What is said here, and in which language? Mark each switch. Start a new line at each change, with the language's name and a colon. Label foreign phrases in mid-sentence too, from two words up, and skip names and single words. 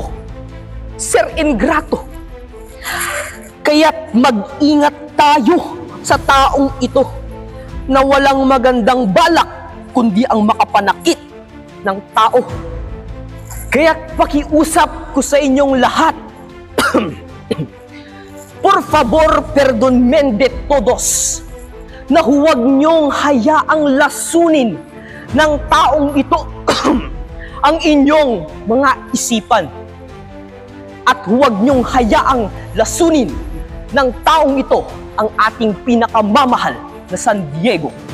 Spanish: Ser ingrato.
Filipino: Kaya't mag-ingat tayo sa taong ito na walang magandang balak kundi ang makapanakit ng tao. Kaya't pakiusap ko sa inyong lahat,
Spanish: por favor, perdonmen de todos,
Filipino: na huwag niyong hayaang lasunin ng taong ito ang inyong mga isipan. At huwag niyong hayaang lasunin ng taong ito ang ating pinakamamahal na San Diego.